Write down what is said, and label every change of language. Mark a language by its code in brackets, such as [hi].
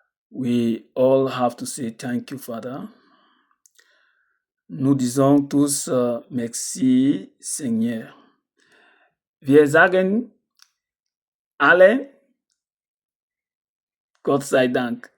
[en] We all have to say thank you, Father. [fr] Nous disons tous merci, Seigneur. [de] Wir sagen alle, Gott sei Dank.